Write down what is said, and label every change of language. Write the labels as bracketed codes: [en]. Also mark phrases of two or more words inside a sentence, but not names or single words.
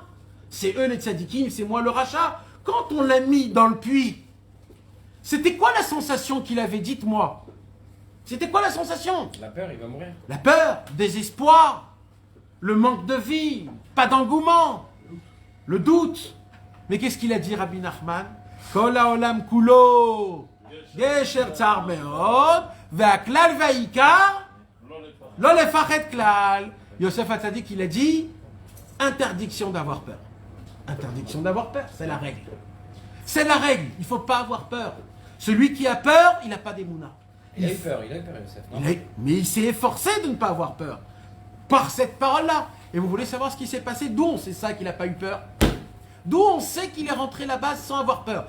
[fr] C'est eux les tzadikim, c'est moi le rachat. Quand on l'a mis dans le puits, c'était quoi la sensation qu'il avait? Dites-moi. C'était quoi la sensation? La peur, il va mourir. La peur, désespoir, le manque de vie, pas d'engouement, le doute. Mais qu'est-ce qu'il a dit, Rabbi Nachman? [he] כל העולם כולו גשר צר מאוד והעיקר לא לפחד כלל. [fr] Yosef Hatzadik, il a dit, interdiction d'avoir peur. Interdiction d'avoir peur, c'est la règle. C'est la règle, il ne faut pas avoir peur. Celui qui a peur, il n'a pas d'émouna. Il a eu peur, Yosef. Non, Mais il s'est efforcé de ne pas avoir peur. Par cette parole-là. Et vous voulez savoir ce qui s'est passé? D'où on sait ça qu'il n'a pas eu peur? D'où on sait qu'il est rentré là-bas sans avoir peur?